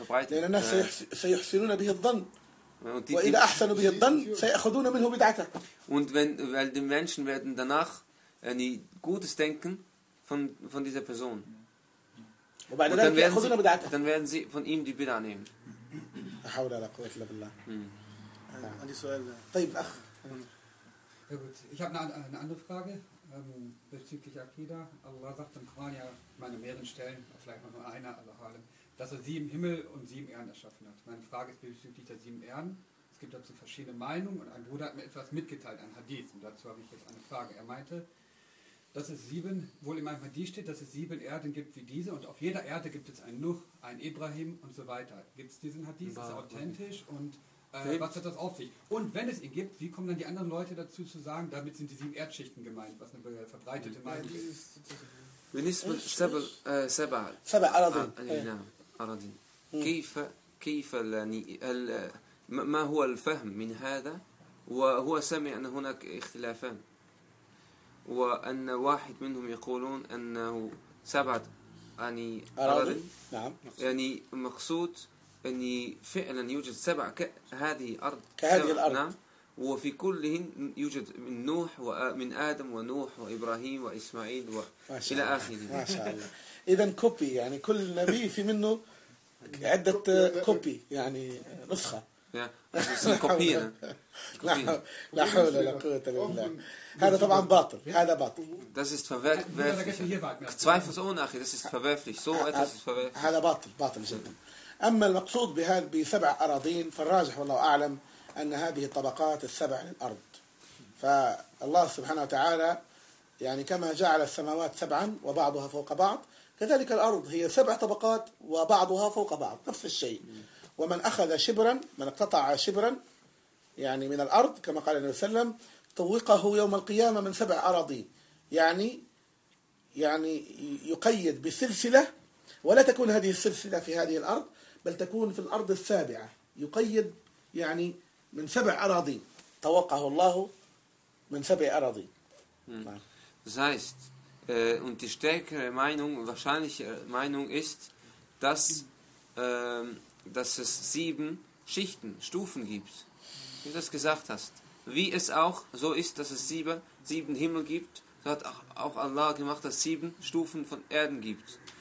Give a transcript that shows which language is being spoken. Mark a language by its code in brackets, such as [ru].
[ar] لأن الناس سيحسنون به الظن، وإذا أحسنوا به الظن سيأخذون منه بدعته. [de] Und wenn, weil die Menschen werden danach Gutes denken von dieser Person. [ar] وبعد ذلك يأخذون بدعته. [de] Dann werden sie von ihm die Bid'ah nehmen. [ar] لا حول ولا قوة إلا بالله. عندي سؤال. طيب أخ. [de] Gut, ich habe eine andere Frage bezüglich Akida. Allah sagt im Koran ja an mehreren Stellen, vielleicht nur einer, Allah Alem, dass er sieben Himmel und sieben Erden erschaffen hat. Meine Frage ist bezüglich der sieben Erden. Es gibt dazu verschiedene Meinungen und ein Bruder hat mir etwas mitgeteilt, ein Hadith. Und dazu habe ich jetzt eine Frage. Er meinte, dass es sieben, wohl in meinem Hadith steht, dass es sieben Erden gibt wie diese und auf jeder Erde gibt es einen Nuh, einen Ibrahim und so weiter. Gibt es diesen Hadith? Ist er authentisch? Und was hat das auf sich? Und wenn es ihn gibt, wie kommen dann die anderen Leute dazu zu sagen, damit sind die sieben Erdschichten gemeint, was eine verbreitete Meinung ist? [ar] بالنسبة سبع سبع سبع أراضين نعم أراضين كيف يعني ما هو الفهم من هذا؟ وهو سمع أن هناك اختلافان وأن واحد منهم يقولون أنه سبعة يعني أراضين نعم يعني مقصود أني فعلا يوجد سبع هذه أرض كهذه الأرض نعم وفي كلهن يوجد من نوح ومن آدم ونوح وإبراهيم وإسماعيل وإلى آخره. ما شاء الله. إذن كوبي يعني كل نبي في منه عدة كوبي يعني نسخة. كوبينا. لا حول ولا قوة إلا بالله. هذا طبعا باطل. هذا باطل. [de] Das ist verwerflich. Zweifelsohne, أخي. Das ist verwerflich. So etwas ist verwerflich. [ar] هذا باطل. باطل جدا. أما المقصود بهذا بسبع أراضين فالراجح والله أعلم أن هذه الطبقات السبع للأرض، فالله سبحانه وتعالى يعني كما جعل السماوات سبعا وبعضها فوق بعض، كذلك الأرض هي سبع طبقات وبعضها فوق بعض نفس الشيء. ومن أخذ شبرا، من اقتطع شبرا يعني من الأرض كما قال النبي صلى الله عليه وسلم طوقه يوم القيامة من سبع أراضي، يعني يقيد بسلسلة ولا تكون هذه السلسلة في هذه الأرض بل تكون في الأرض السابعة، يقيد يعني من سبع أراضي، توقعه الله من سبع أراضي. [de] Das heißt, und die stärkere Meinung, wahrscheinliche Meinung ist, dass, dass es sieben Schichten, Stufen gibt, wie du das gesagt hast. Wie es auch so ist, dass es sieben Himmel gibt, so hat auch Allah gemacht, dass es sieben Stufen von Erden gibt.